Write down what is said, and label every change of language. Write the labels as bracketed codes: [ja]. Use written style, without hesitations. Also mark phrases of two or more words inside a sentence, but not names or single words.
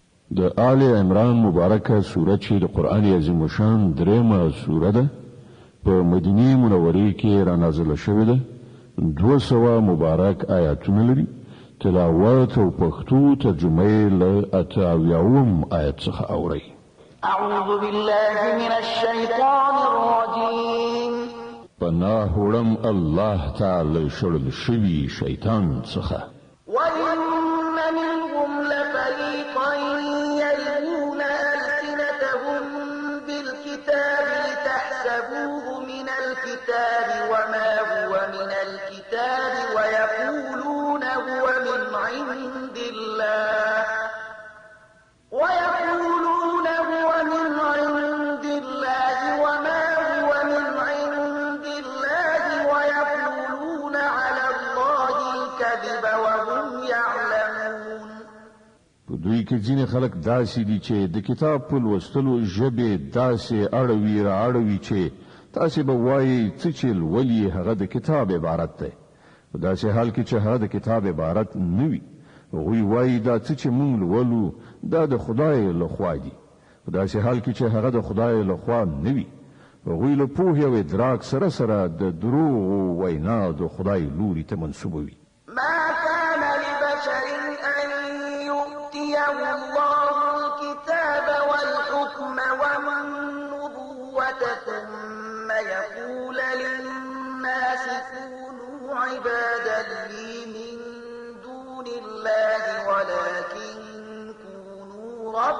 [ps] د آل عمران مبارکه سوره چې د قران عظیم شان دریمه سوره ده په مدینه منوره کې را نازله شوې ده 200 مبارک آیاتونه لري تلاوت او پښتو ترجمه له اتاویاوم آیت څخه اوري [ar] اعوذ بالله من الشیطان الرجیم [ps] پناه وړم الله تعالی شړل شوی شیطان څخه [ar] وَإِنَّ مِنْهُمْ لَفَرِيقًا يَلْوُونَ أَلْسِنَتَهُم بِالْكِتَابِ لِتَحْسَبُوهُ مِنَ الْكِتَابِ وَمَا هُوَ مِنَ الْكِتَابِ وَيَقُولُونَ هُوَ مِنْ عِندِ اللَّهِ وَمَا هُوَ مِنْ عِندِ اللَّهِ وَيَقُولُونَ عَلَى اللَّهِ الْكَذِبَ وَهُمْ يَعْلَمُونَ [ps] په دوی کې ځینې خلک داسې دي چې د کتاب په لوستلو ژبې داسې اړوي چې تاسې به وایي چې ولې هغه د کتاب عبارت ده په داسې حال کې چې هغه د کتاب عبارت نه وي هغوی وایي دا چې موږ لولو دا د خدای لخوا دي په داسې حال کې چې هغه د خدای لخوا نه وي هغوی له پوهې او ادراک سره د دروغ وینا د خدای لوري ته منسوبوي [ar] ما كان لبشر أن يؤتيه الله الكتاب والحكم والنبوة ثم يقول للناس كونوا عبادا لي من دون الله ولكن كونوا